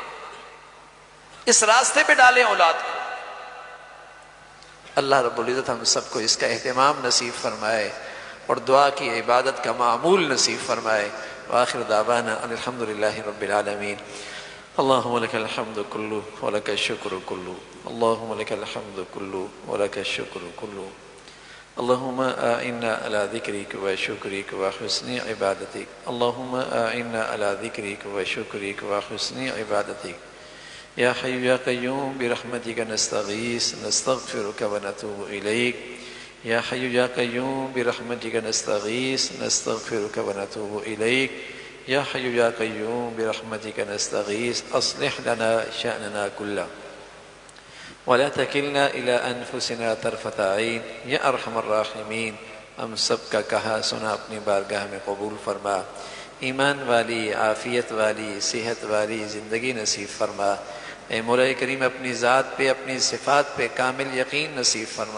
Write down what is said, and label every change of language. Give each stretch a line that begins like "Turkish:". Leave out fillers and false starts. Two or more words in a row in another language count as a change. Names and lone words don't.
Urdu: اس راستے پہ ڈالیں اولاد کو۔ اللہ رب العزت ہم سب کو اس کا اہتمام نصیب فرمائے اور دعا کی عبادت کا معمول نصیب فرمائے۔
Arabic: وآخر دعوانا ان الحمد للہ رب العالمین۔ اللہم لک الحمد کلو ولک الشکر کلو، اللہم لک الحمد کلو ولک الشکر کلو، اللہم اعنا علی ذکرک و شکرک و حسن عبادتک، اللہم اعنا علی ذکرک و شکرک و حسن عبادتک، یا حی یا قیوم برحمتک نستغیث نستغفرک و نتوب الیک، یا حی یا قیوم برحمتک نستغیث نستغفرک و نتوب الیک، یا حی یا قیوم برحمتک نستغیث اصلح لنا شأننا کلہ ولا تکلنا الی انفسنا طرفۃ عین، یا ارحم الراحمین
Urdu: ہم سب کا کہا سنا اپنی بارگاہ میں قبول فرما، ایمان والی، عافیت والی، صحت والی زندگی نصیب فرما۔ اے مولا کریم اپنی ذات پہ، اپنی صفات پہ کامل یقین نصیب فرما۔